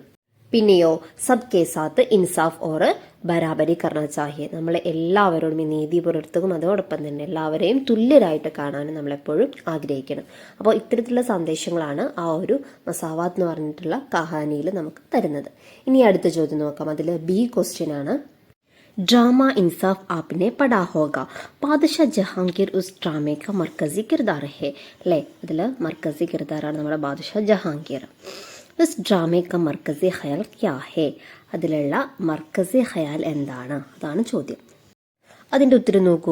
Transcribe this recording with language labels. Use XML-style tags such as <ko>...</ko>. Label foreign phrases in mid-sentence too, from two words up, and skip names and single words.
<ur>പിന്നെയോ سب کے ساتھ انصاف اور برابری کرنا چاہیے.</ur> <ml>നമ്മൾ എല്ലാവരോടും ഈ നീതി പുലർത്തുകയും അതോടൊപ്പം തന്നെ എല്ലാവരെയും തുല്യരായിട്ട് കാണാനും നമ്മളെപ്പോഴും ആഗ്രഹിക്കണം. അപ്പോൾ ഇത്തരത്തിലുള്ള സന്ദേശങ്ങളാണ് ആ ഒരു മസാവാത്ത് എന്ന് പറഞ്ഞിട്ടുള്ള കഹാനിയിൽ നമുക്ക് തരുന്നത്. ഇനി അടുത്ത ചോദ്യം നോക്കാം. അതിൽ</ml> <en>B question</en> <ml>ആണ്,</ml> <ur>ڈراما انصاف آپ نے پڑھا ہوگا. بادشاہ جہانگیر اس ڈرامے کا مرکزی کردار ہے അല്ലേ.</ur> <ml>അതിൽ</ml> <ur>مرکزی کردار</ur> <ml>നമ്മുടെ ബാദഷാ ജഹാംഗീർ.</ml> <ur>اس ڈرامے کا مرکزی خیال کیا ہے.</ur> <ml>അതിലുള്ള</ml> <ur>مرکزی خیال</ur> <ml>എന്താണ്? അതാണ് ചോദ്യം. അതിൻ്റെ ഉത്തരം നോക്കൂ.</ml>